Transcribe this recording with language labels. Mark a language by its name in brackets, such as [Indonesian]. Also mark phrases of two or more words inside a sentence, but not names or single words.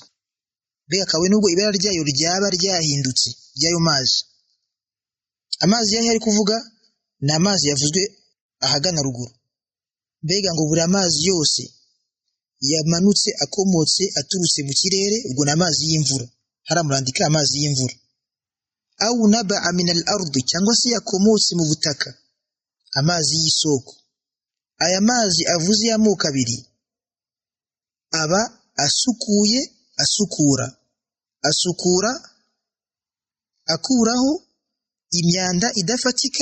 [Kinyarwanda] Mbega kabone n'ubwo ibara ryayo ryaba ryahindutse, ry'ayo mazi. Amazi yahe ari kuvuga ni amazi yavuzwe ahagana ruguru. Mbega ngo buri amazi yose yamanutse, akomotse, aturutse mu kirere, ubwo ni amazi y'imvura. Haramurandika amazi y'imvura. [Arabic] نبع من الأرض, [Kinyarwanda] cyangwa se yakomotse mu butaka, amazi y'isoko. Aya mazi avuze y'amoko abiri aba asukuye, asukura. Asukura, akuraho imyanda idafatika.